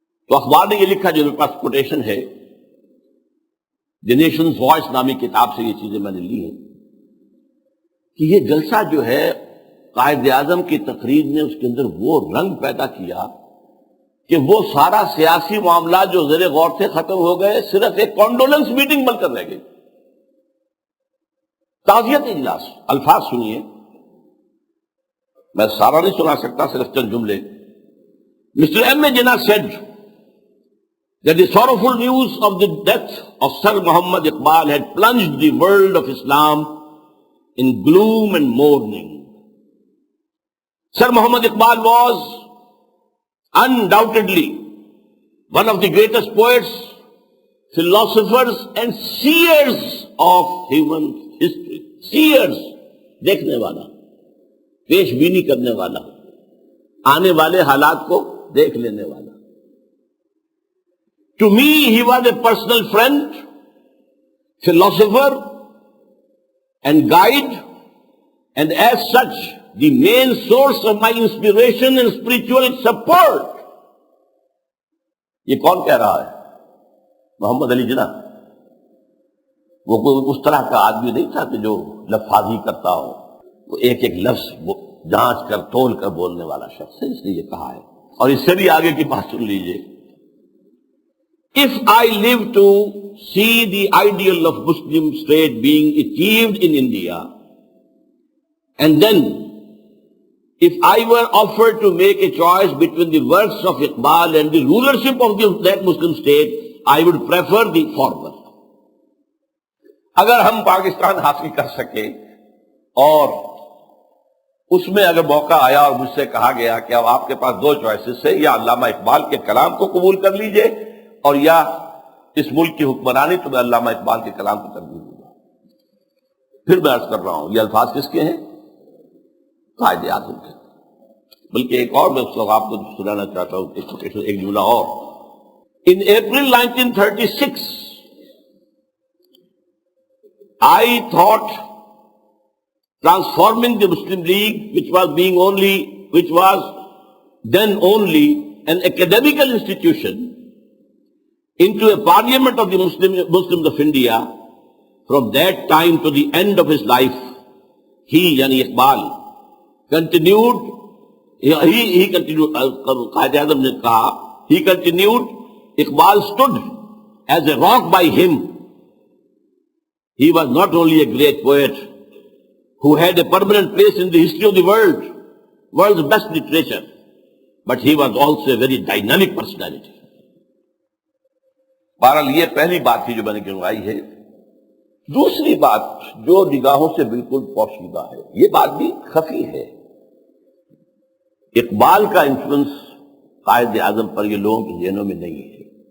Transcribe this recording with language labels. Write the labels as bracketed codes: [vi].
[ur] تو اخبار نے یہ لکھا، جو میرے پاس کوٹیشن ہے، دی نیشنز وائس نامی کتاب سے یہ چیزیں میں نے لی ہیں، کہ یہ جلسہ جو ہے قائد اعظم کی تقریر نے اس کے اندر وہ رنگ پیدا کیا کہ وہ سارا سیاسی معاملات جو زیر غور تھے ختم ہو گئے، صرف ایک کانڈولنس میٹنگ بن کر رہ گئی، تعزیت اجلاس۔ الفاظ سنیے، میں سارا نہیں سنا سکتا، صرف چند جملے۔ Mr. [en] M. Jinnah said that the sorrowful news of the death of Sir Muhammad Iqbal had plunged the world of Islam in gloom and mourning. Sir Muhammad Iqbal was undoubtedly one of the greatest poets, philosophers and seers of human history. Seers, [ur] دیکھنے والا، پیش بینی کرنے والا، آنے والے حالات کو دیکھ لینے والا۔ [en] To me, he was a personal friend, philosopher and guide, and as such, the main source of my inspiration and spiritual support. [ur] یہ کون کہہ رہا ہے؟ محمد علی جناح۔ وہ کوئی اس طرح کا آدمی نہیں تھا کہ جو لفاظی کرتا ہو، وہ ایک ایک لفظ جانچ کر تول کر بولنے والا شخص ہے، اس نے یہ کہا ہے۔ اور اس سے بھی آگے کی بات سن لیجئے، [en] if I live to see the ideal of Muslim state being achieved in India, and then if I were offered to make a choice between the works of Iqbal and the rulership of that Muslim state, I would prefer the former. [ur] اگر ہم پاکستان حاصل کر سکے اور اس میں اگر موقع آیا اور مجھ سے کہا گیا کہ اب آپ کے پاس دو چوائسز ہے، یا علامہ اقبال کے کلام کو قبول کر لیجئے اور یا اس ملک کی حکمرانی، تو میں علامہ اقبال کے کلام کو ترجیح دوں گا۔ پھر میں عرض کر رہا ہوں، یہ الفاظ کس کے ہیں؟ قائد اعظم کے۔ بلکہ ایک اور میں اس وقت آپ کو سنانا چاہتا ہوں، ایک جملہ اور۔ [en] In April 1936 I thought transforming the Muslim League, which was then only an academical institution, into a parliament of the Muslims of India. From that time to the end of his life, he, yani Iqbal, continued, he continued, [ur] Qaid Azam ne kaha, [en] he continued, Iqbal stood as a rock by him. He was not only a great poet who had a permanent place in the history of the world's best literature, but he was also a very dynamic personality. [ur] بہرحال یہ پہلی بات تھی جو میں نے گنوائی ہے۔ دوسری بات جو نگاہوں سے بالکل پوشیدہ ہے، یہ بات بھی خفی ہے، اقبال کا انفلوئنس قائد اعظم پر یہ لوگوں کے ذہنوں میں نہیں ہے،